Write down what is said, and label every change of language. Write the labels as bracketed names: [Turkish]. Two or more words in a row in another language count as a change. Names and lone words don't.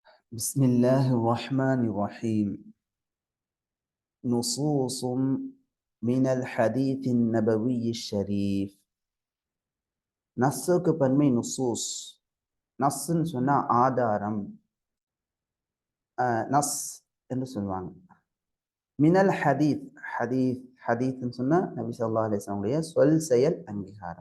[Arabic] بسم الله الرحمن الرحيم. نصوص من الحديث النبوي الشريف. [Tamil] நஸ்ஸுக்கு பன்மை நுசூஸ். நஸ்ன்னு சொன்னா ஆதாரம், நஸ் என்று சொல்லுவாங்க. [Arabic] من الحديث, [Tamil] ஹதீத் ஹதீத்னு சொன்னா நபி [Arabic] صلى الله عليه وسلم [Tamil] சொல் செயல் அங்கீகாரம்.